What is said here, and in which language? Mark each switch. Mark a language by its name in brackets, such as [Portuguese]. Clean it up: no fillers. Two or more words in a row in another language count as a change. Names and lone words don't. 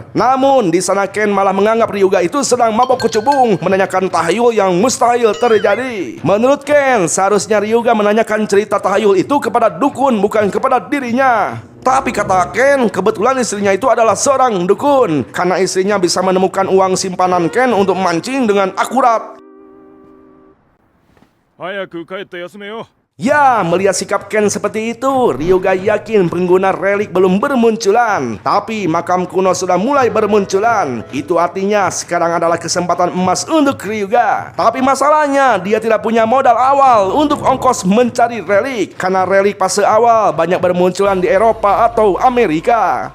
[Indonesian] Namun di sana Ken malah menganggap Ryuga itu sedang mabok kecubung, menanyakan tahayul yang mustahil terjadi. Menurut Ken, seharusnya Ryuga menanyakan cerita tahayul itu kepada dukun, bukan kepada dirinya. Tapi kata Ken, kebetulan istrinya itu adalah seorang dukun, karena istrinya bisa menemukan uang simpanan Ken untuk mancing dengan akurat. [Japanese] 早く帰って休めよ。 [Indonesian] Ya, melihat sikap Ken seperti itu, Ryuga yakin pengguna relik belum bermunculan. Tapi makam kuno sudah mulai bermunculan. Itu artinya sekarang adalah kesempatan emas untuk Ryuga. Tapi masalahnya, dia tidak punya modal awal untuk ongkos mencari relik, karena relik fase awal banyak bermunculan di Eropa atau Amerika.